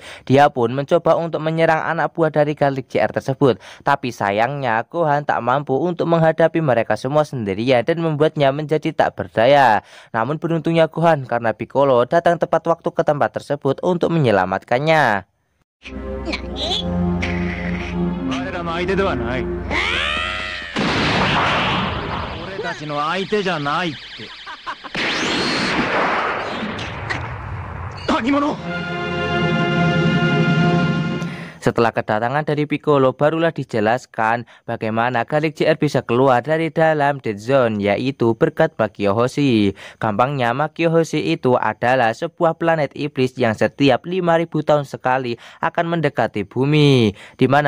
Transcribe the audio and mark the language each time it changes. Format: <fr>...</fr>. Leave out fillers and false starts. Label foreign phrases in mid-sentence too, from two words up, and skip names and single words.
<id>Dia pun mencoba untuk menyerang anak buah dari Garlic JR tersebut, tapi sayangnya Gohan tak mampu untuk menghadapi mereka semua sendirian dan membuatnya menjadi tak berdaya. Namun beruntungnya Gohan karena Piccolo datang tepat waktu ke tempat tersebut untuk menyelamatkannya.</id> <ja>たちの相手じゃないって。何者？</ja> <id>Setelah kedatangan dari Piccolo, barulah dijelaskan bagaimana Garlic JR bisa keluar dari dalam Dead Zone, yaitu berkat Makio Hoshi. Gampangnya, Makio Hoshi itu adalah sebuah planet iblis yang setiap 5000 tahun sekali akan mendekati bumi, di mana</id>